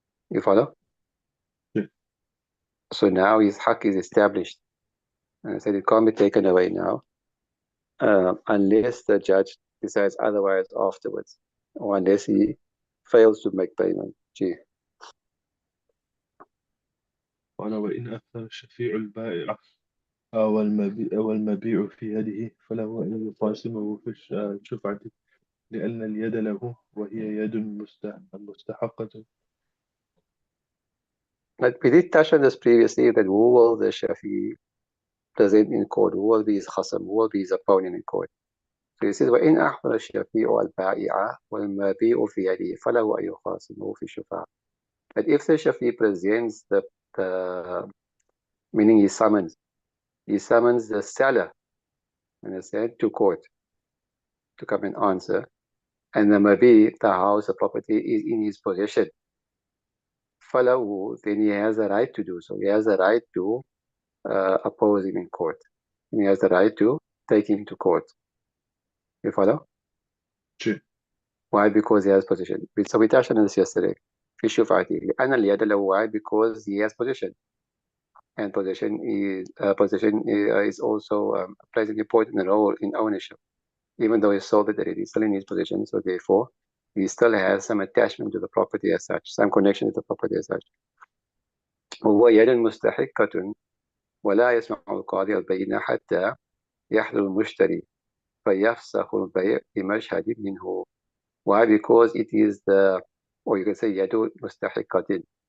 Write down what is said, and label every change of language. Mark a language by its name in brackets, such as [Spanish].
[English] You follow? Yeah. So now his haq is established, and so it can't be taken away now, unless the judge decides otherwise afterwards, or unless he fails to make payment. Gee. [Arabic] قال وإن أثر الشفيع البائع والمبيع في يده فله أن يقاسمه في الشفعة لأن اليد له وهي يد مستحقة. [English] But we did touch on this previously, that who will the Shafi present in court? Who will be his khasam? Who will be his opponent in court? So he says, [Arabic] وَإِنْ أَحْضَرَ الشَّفِيعُ الْبَائِعَ وَالْمَبِيعُ فِي يَدِهِ فَلَهُ أَنْ يُخَاصِمَهُ فِي الشُّفَعَةِ. [English] But if the Shafi presents meaning he summons the seller, understand, to court to come and answer, and the mabi, the house, the property, is in his possession, فَلَهُ, then he has a right to do so. He has a right to oppose him in court. And he has the right to take him to court. You follow? Sure. Why? Because he has possession. So we touched on this yesterday. [Arabic] في شفعته لأن اليد له. [English] Why? Because he has possession, and possession is also plays an important role in ownership. Even though he sold it, it is still in his possession. So therefore, he still has some attachment to the property as such, some connection to the property as such. [Arabic] وهو يد مستحقة ولا يسمع القاضي البينة حتى يحضر المشتري فيفسخ البيع بمشهد منه. [English] Why? Because it is or you can say [Arabic] يد مستحقة.